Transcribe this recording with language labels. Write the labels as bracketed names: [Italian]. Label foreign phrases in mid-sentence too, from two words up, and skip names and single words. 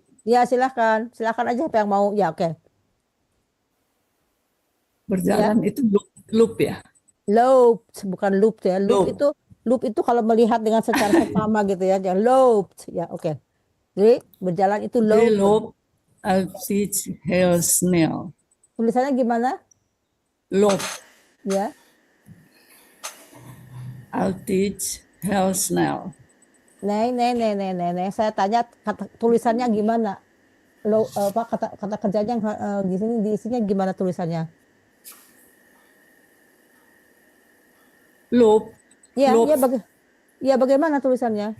[Indonesian] Ya, silahkan. Silahkan aja apa yang mau. Ya, oke. Berjalan itu loop ya. Loop, bukan loop ya. Loop Loop. itu kalau melihat dengan secara seksama gitu ya. Jangan loop. Ya, oke. Jadi berjalan itu [Dutch] De loop. loop altijd heel snel. [Indonesian] Tulisannya gimana? [Dutch] Loop [Indonesian] Ya. [Dutch] altijd heel snel. [Indonesian] Neng. Saya tanya tulisannya gimana? Kata kerjanya di sini diisinya gimana tulisannya? [Dutch] Loop. [Indonesian] Ya, [Dutch] Loop. [Indonesian] bagaimana tulisannya?